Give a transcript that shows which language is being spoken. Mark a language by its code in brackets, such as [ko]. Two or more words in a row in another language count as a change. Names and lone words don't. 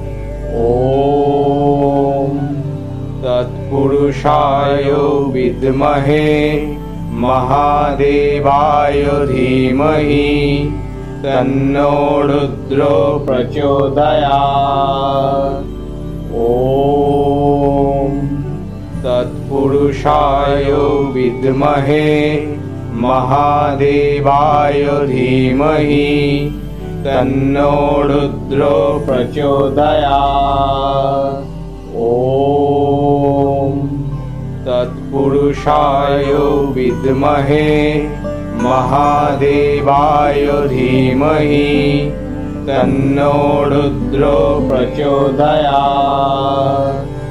[sa] ওম তৎপুরুষায় বিদ্মহে মহাদেবায় ধীমহি তন্নো রুদ্র প্রচোদয়াৎ। ওম তৎপুরুষায় বিদ্মহে মহাদেবায় ধীমহি तन्नो रुद्रो प्रचोदयात्। ओम तत्पुरुषाय विद्महे महादेवाय धीमहि तन्नो रुद्रो प्रचोदयात्।